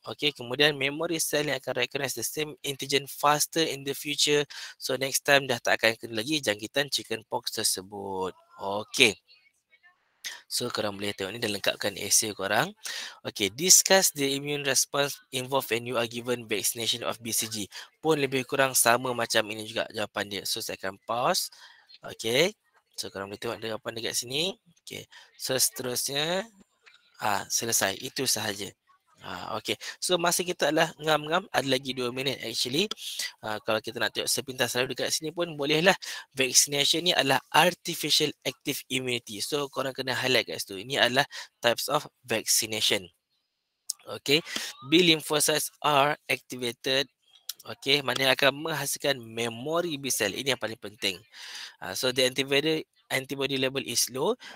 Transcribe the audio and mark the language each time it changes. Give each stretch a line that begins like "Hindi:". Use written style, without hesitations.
English: Okay,
Malay: kemudian
English: memory cell
Malay: yang akan
English: recognize the same antigen faster in the future. So next time
Malay: dah tak akan kena lagi jangkitan chickenpox tersebut. Okay. So korang boleh tengok ni dah lengkapkan essay korang.
English: Okay, discuss the immune response involved when you are given vaccination of BCG.
Malay: Pun lebih kurang sama macam ini juga jawapan dia. So saya akan pause. Okay. So korang boleh tengok jawapan dekat sini. Okay. So seterusnya selesai. Itu sahaja. Okay. So masa kita adalah ngam-ngam. Ada lagi 2 minit actually. Kalau kita nak tengok sepintas lalu dekat sini pun bolehlah. Vaccination ni adalah artificial active immunity. So korang kena highlight kat situ. Ini adalah types of vaccination. Okay.
English: B lymphocytes are activated. Okay.
Malay: Mana akan menghasilkan memory B cell. Ini yang paling penting.
English: So the antibody level is low.